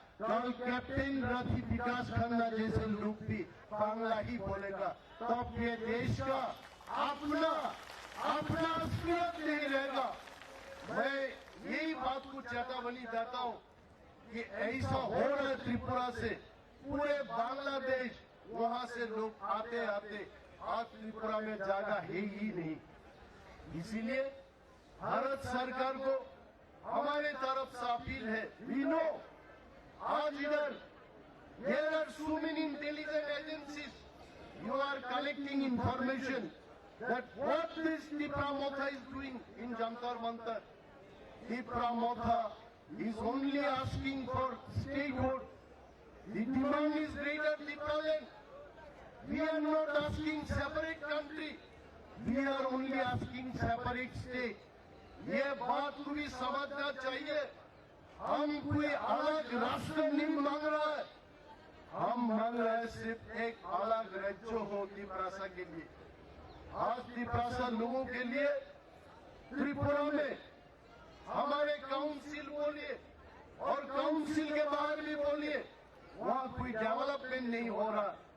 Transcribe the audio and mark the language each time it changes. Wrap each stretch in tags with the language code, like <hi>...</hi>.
<hi>कल कैप्टन रथी विकास खन्ना जैसे लोग भी बांग्ला ही बोलेगा, तब ये देश का अपना अस्तित्व नहीं रहेगा। मैं यही बात को चेतावनी देता हूं कि ऐसा हो रहा है त्रिपुरा से, पूरे बांग्लादेश वहां से लोग आते आते आज त्रिपुरा में जगह है ही नहीं। इसीलिए भारत सरकार को हमारे तरफ से अपील है,</hi> <en>we know</en> <hi>आज इधर</hi> <en>there are so many intelligence agencies, you are collecting information that what this Tripura Motha is doing in Jantar Mantar. Tripura Motha is only asking for statehood. The demand is greater Tripuraland. We are not asking separate country. We are only asking separate state.</en> <hi>ये बात को भी समझना चाहिए। हम कोई अलग राष्ट्र नहीं मांग रहा है, हम मांग रहे हैं सिर्फ एक अलग राज्य हो त्रिपुरा के लिए। आज त्रिपुरा लोगों के लिए त्रिपुरा में हमारे काउंसिल बोलिए और काउंसिल के बाहर भी बोलिए, वहां कोई डेवलपमेंट नहीं हो रहा।</hi>